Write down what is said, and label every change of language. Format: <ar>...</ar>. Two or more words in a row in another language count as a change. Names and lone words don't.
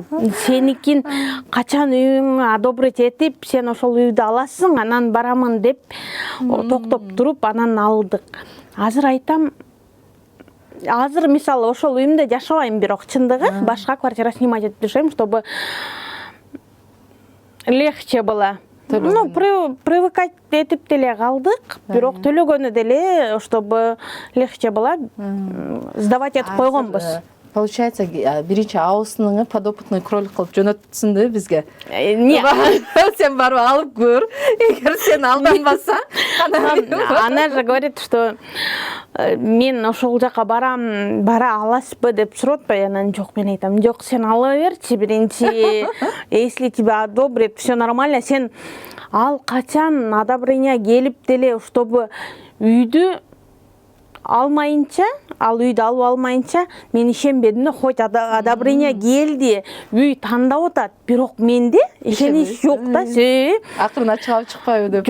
<ky>Сеникин качан үйүңө одобрить этип, сен ошол үйдү аласың, анан барамын деп токтоп туруп, анан алдык. Азыр айтам, азыр мисалы ошол үйүмдө жашабайм, бирок чындыгы башка</ky> <ru>квартира снимать</ru> <ky>этип жашайм,</ky> <ru>чтобы легче было.</ru> <ky>Ну, привыкать этип деле калдык, бирок төлөгөнү деле,</ky> <ru>чтобы легче было, сдавать</ru> <ky>этип койгонбуз. Получается, биринчи аусыныңы</ky> <ru>подопытный кролик</ru> <ky>кылып жөнөттүсүң да бизге. Сен барып алып көр. Эгер сен алданбасаң,</ky> <ru>она же говорит, что</ru> <ky>мен ошол жака барам, бара аласызбы деп сурап атпайбы? Анан жок, мен айтам, жок, сен ала берчи биринчи.</ky> <ru>Если тебя одобрят, все нормально,</ru> <ky>сен ал качан одобрение келип деле, чтобы үйдү алмайынча, ал үйдү алып алмайынча, мен ишенбедим да,</ky> <ru>хоть одобрение</ru> <ky>келди, үй тандап атат, бирок менде ишенич жок да. Акырына чыгып чыкпайбы деп.</ky>